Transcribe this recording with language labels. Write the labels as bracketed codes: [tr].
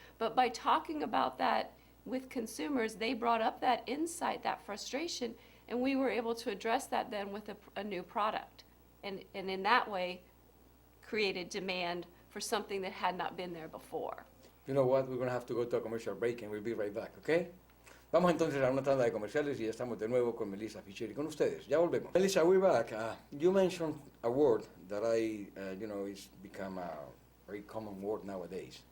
[en] But by talking about that with consumers, they brought up that insight, that frustration, and we were able to address that then with a new product. And in that way, created demand for something that had not been there before. You know what? We're going to have to go to a commercial break and we'll be right back, okay? [es] Vamos entonces a una tanda de comerciales y ya estamos de nuevo con Melissa Fisher y con ustedes. Ya volvemos. [en] Melissa, we're back. You mentioned a word that it's become a very common word nowadays.